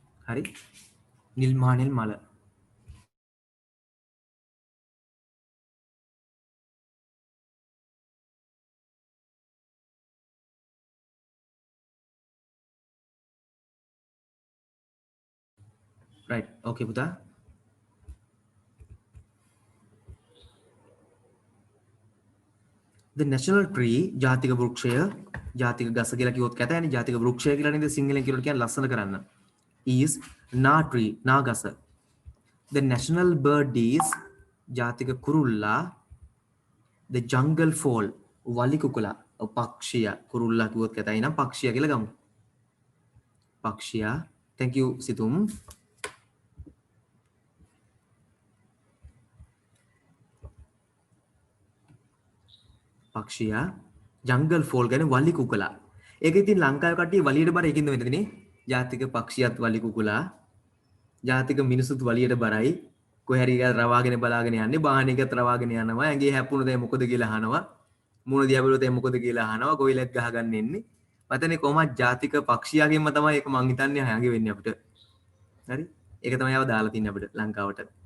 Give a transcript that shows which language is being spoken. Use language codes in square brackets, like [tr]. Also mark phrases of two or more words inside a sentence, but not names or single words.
[si] හරි නිල්මානෙල් මල [en] right okay [si] පුතා [en] the national tree [si] ජාතික වෘක්ෂය ජාතික ගස කියලා කිව්වොත් කැතයිනේ ජාතික වෘක්ෂය කියලා නේද සිංහලෙන් කියනකොට කියන්නේ ලස්සන කරන්න [en] is na tree [si] නා ගස [en] the national bird is [si] ජාතික කුරුල්ලා [en] the jungle fowl [si] වලි කුකුලා පක්ෂිය කුරුල්ලා කිව්වොත් කැතයි නම් පක්ෂිය කියලා ගමු පක්ෂියා [en] thank you [si] සිතුම් පක්ෂියා [en] jungle fowl [si] ගැන වලි කුකුලා ඒක ඉතින් ලංකාවේ කට්ටිය වලියට බර ඒකින්ද වෙනදනේ ජාතික පක්ෂියත් වලි කුකුලා ජාතික මිනිසුත් වලියට බරයි කොහේ හරි රවාගෙන බලාගෙන යන්නේ බාහනයකත් රවාගෙන යනවා ඇඟේ හැප්පුණොත් මොකද කියලා අහනවා මුණ දිහා බලුවොත් මොකද කියලා අහනවා කොයිලත් ගහගන්න එන්නේ මතනේ කොහොමද ජාතික පක්ෂියාගෙන්ම තමයි ඒක මං හිතන්නේ හැංගේ වෙන්නේ අපිට හරි ඒක තමයි ආව දාලා තින්නේ අපිට ලංකාවට